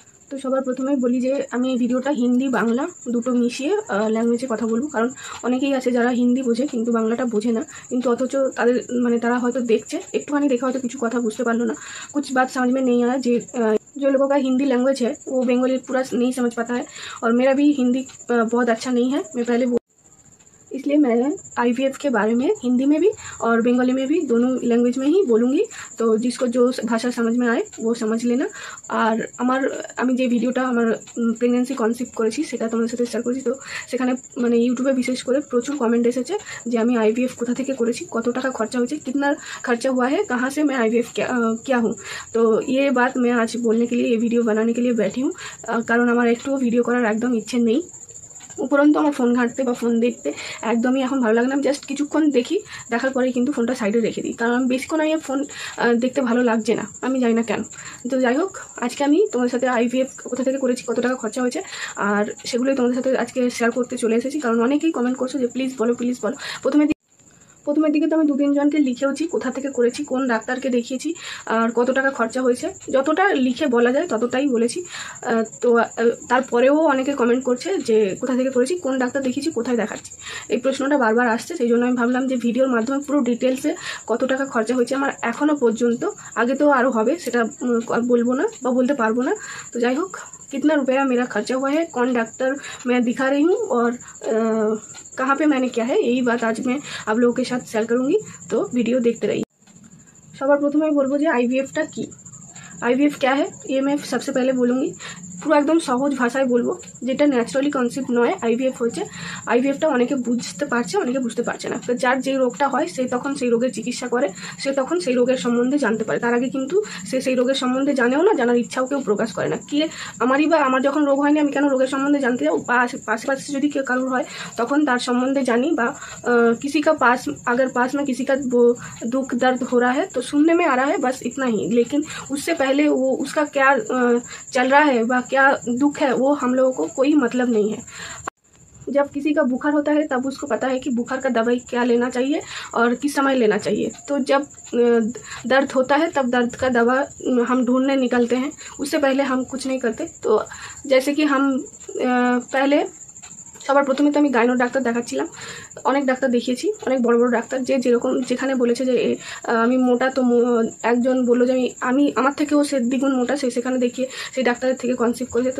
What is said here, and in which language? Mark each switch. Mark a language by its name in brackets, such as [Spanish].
[Bangla] তো সবার প্রথমেই বলি যে আমি এই ভিডিওটা হিন্দি বাংলা দুটো মিশিয়ে ল্যাঙ্গুয়েজে কথা বলবো, কারণ অনেকেই আছে যারা হিন্দি বোঝে কিন্তু বাংলাটা বোঝে না, কিন্তু অথচ তাদের তারা হয়তো দেখছে, একটুখানি দেখে হয়তো কিছু কথা বুঝতে পারলো ना, [Hindi] कुछ बात समझ में नहीं आया। जो लोगों का हिंदी लैंग्वेज है वो बंगाली पूरा नहीं समझ पाता है, और मेरा भी हिंदी बहुत अच्छा नहीं है, मैं पहले इसलिए मैं IVF के बारे में हिंदी में भी और बंगाली में भी दोनों लैंग्वेज में ही बोलूँगी। तो जिसको जो भाषा समझ में आए वो समझ लेना। [Bangla] और আমার আমি যে ভিডিওটা আমার প্রেগনেন্সি কনসেপ্ট করেছি সেটা তোমাদের সাথে শেয়ার করেছি। তো সেখানে ইউটিউবে বিশেষ করে প্রচুর কমেন্ট এসেছে যে আমি IVF কোথা থেকে করেছি, কত টাকা খরচা হয়েছে, [Hindi] कितना खर्चा हुआ है, कहाँ से मैं IVF किया हूँ। तो ये बात मैं आज बोलने के लिए, ये वीडियो बनाने के लिए बैठी हूँ, [Bangla] কারণ আমার একটু ভিডিও করার একদম ইচ্ছে নেই। উপরন্তু আমার ফোন ঘাঁটতে বা ফোন দেখতে একদমই এখন ভালো লাগে না। জাস্ট কিছুক্ষণ দেখি, দেখার পরেই কিন্তু ফোনটা সাইডে রেখে দিই, কারণ আমি বেশিক্ষণ আমি ফোন দেখতে ভালো লাগছে না, আমি জানি না কেন। তো যাই হোক, আজকে আমি তোমাদের সাথে IVF কোথা থেকে করেছি, কত টাকা খরচা হয়েছে, আর সেগুলোই তোমাদের সাথে আজকে শেয়ার করতে চলে এসেছি। কারণ অনেকেই কমেন্ট করছো যে প্লিজ বলো প্লিজ বলো। প্রথমের দিকে তো আমি 2-3 জনকে লিখেওছি কোথা থেকে করেছি, কোন ডাক্তারকে দেখিয়েছি আর কত টাকা খরচা হয়েছে, যতটা লিখে বলা যায় ততটাই বলেছি। তো তারপরেও অনেকে কমেন্ট করছে যে কোথা থেকে করেছি, কোন ডাক্তার দেখিয়েছি, কোথায় দেখাচ্ছি, এই প্রশ্নটা বারবার আসছে। সেই জন্য আমি ভাবলাম যে ভিডিওর মাধ্যমে পুরো ডিটেলসে কত টাকা খরচা হয়েছে আমার এখনও পর্যন্ত, আগে তো আরও হবে, সেটা বলবো না বা বলতে পারবো না। তো যাই হোক, [Hindi] कितना रुपया मेरा खर्चा हुआ है, कौन डॉक्टर मैं दिखा रही हूँ और कहाँ पे मैंने किया है, यही बात आज मैं आप लोगों के साथ शेयर करूँगी। तो वीडियो देखते रहिए। [Bangla] সবার প্রথমে বলবো যে IVFটা কি, [Hindi] IVF क्या है ये मैं सबसे पहले बोलूँगी। [Bangla] পুরো একদম সহজ ভাষায় বলবো, যেটা ন্যাচারালি কনসেপ্ট নয়। IVF হচ্ছে, IVFটা অনেকে বুঝতে পারছে, অনেকে বুঝতে পারছে না। তো যার যে রোগটা হয় সে তখন সেই রোগের চিকিৎসা করে, সে তখন সেই রোগের সম্বন্ধে জানতে পারে। তার আগে কিন্তু সে সেই রোগের সম্বন্ধে জানেও না, জানার ইচ্ছাও কেউ প্রকাশ করে না। কি আমার যখন রোগ হয়নি আমি কেন রোগের সম্বন্ধে জানতে যাবো, বা পাশে যদি কেউ কারোর হয় তখন তার সম্বন্ধে জানি। [Hindi] বা किसी का पास में किसी का दुख दर्द हो रहा है तो सुनने में आ रहा है, बस इतना ही। लेकिन उससे पहले वो उसका क्या चल रहा है व क्या दुख है वो हम लोगों को कोई मतलब नहीं है। जब किसी का बुखार होता है तब उसको पता है कि बुखार का दवाई क्या लेना चाहिए और किस समय लेना चाहिए। तो जब दर्द होता है तब दर्द का दवा हम ढूंढने निकलते हैं, उससे पहले हम कुछ नहीं करते। तो जैसे कि हम पहले [Bangla] সবার প্রথমে তো আমি গাইনো ডাক্তার দেখাচ্ছিলাম, অনেক ডাক্তার দেখিয়েছি, অনেক বড় বড় ডাক্তার, যে যেরকম যেখানে বলেছে যে আমি মোটা, তো একজন বললো যে আমি আমার থেকেও সে দ্বিগুণ মোটা, সেখানে দেখিয়ে সেই ডাক্তারের থেকে কনসেপ্ট করেছে।